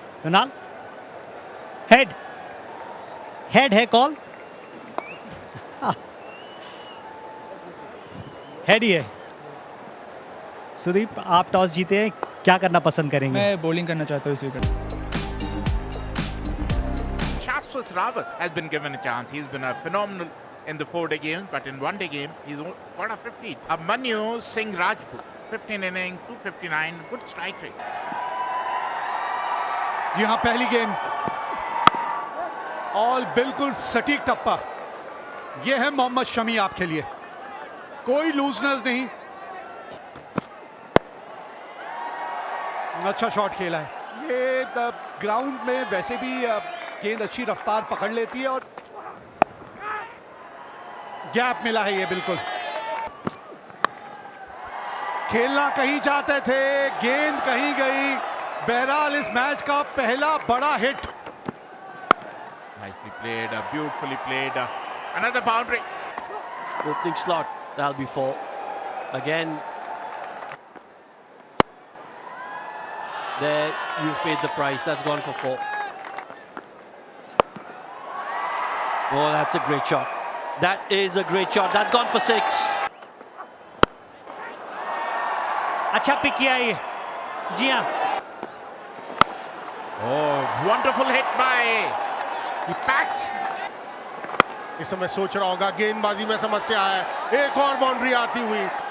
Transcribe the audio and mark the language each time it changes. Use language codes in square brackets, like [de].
[hi] Kunal, head है call, head ही है। सुदीप, आप टॉस जीते हैं, क्या करना पसंद करेंगे? मैं बॉलिंग करना चाहता हूँ इस wicket. [en] Shashwat Rawat has been given a chance. He's been phenomenal in the 4-day game, but in one-day game, he's got a 50. Abhimanyu Singh Rajput, 15 innings, 259, good strike rate. [hi] जी हाँ, पहली गेंद ऑल बिल्कुल सटीक टप्पा। ये है मोहम्मद शमी आपके लिए, कोई लूजनेस नहीं। अच्छा शॉट खेला है। ये ग्राउंड में वैसे भी गेंद अच्छी रफ्तार पकड़ लेती है और गैप मिला है ये बिल्कुल। खेलना कहीं चाहते थे, गेंद कहीं गई। बहरहाल इस मैच का पहला बड़ा hit. [en] Nicely played, beautifully played. Another boundary. Opening slot, that'll be 4. Again, there you've paid the price. That's gone for 4. Oh, that's a great shot. That is a great shot. That's gone for 6. [hi] अच्छा pick किया ये, जी हाँ। [en] Oh, wonderful hit by the packs. [hi] इस समय सोच रहा होगा गेंदबाजी में समस्या है, एक और बाउंड्री आती हुई।